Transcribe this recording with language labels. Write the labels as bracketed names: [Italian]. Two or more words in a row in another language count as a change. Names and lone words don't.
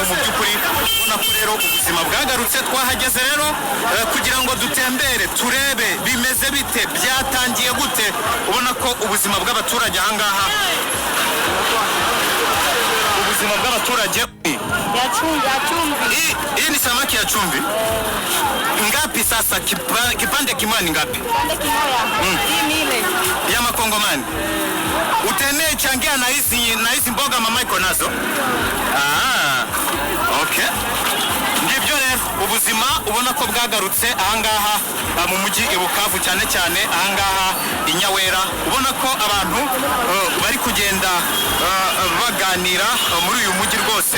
[Kinyarwanda] Mu by'ukuri ubona ko rero ubuzima bwagarutse. Twahageze rero kugira ngo dutembere turebe bimeze bite, byatangiye gute. Ubona ko ubuzima bw'abaturage ahangaha, ubuzima bw'abaturage [Swahili] Ya chumvi. Hii ni samaki ya chumvi. Ngapi sasa kipande kimoja ngapi? Kipande kimoja. Hii ile. Ya makongomani. Utene changia na hizi mboga mama iko nazo. Okay. [Kinyarwanda] Ngibyo rero ubuzima ubona ko bwagarutse ahangaha mu mujyi i Bukavu, cyane cyane ahangaha i Nyawera. Ubona ko abantu bari kugenda baganira muri uyu mujyi rwose.